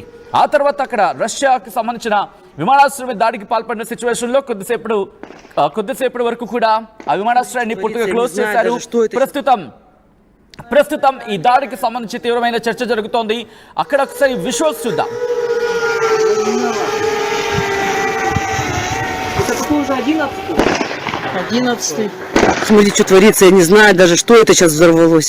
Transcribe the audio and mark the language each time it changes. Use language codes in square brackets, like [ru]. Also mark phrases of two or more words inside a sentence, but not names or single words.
[te] ఆ తర్వాత అక్కడ రష్యాకి సంబంధించిన విమానాశ్రయం దాడికి పాల్పడిన సిచ్యువేషన్లో కొద్దిసేపటి వరకు కూడా ఆ విమానాశ్రయాన్ని పూర్తిగా క్లోజ్ చేశారు. ప్రస్తుతం ఈ దాడికి సంబంధించి తీవ్రమైన చర్చ జరుగుతోంది. అక్కడ ఒకసారి విజువల్స్ చూద్దాం. [ru] Смотрите, что творится, я не знаю даже, что это сейчас взорвалось.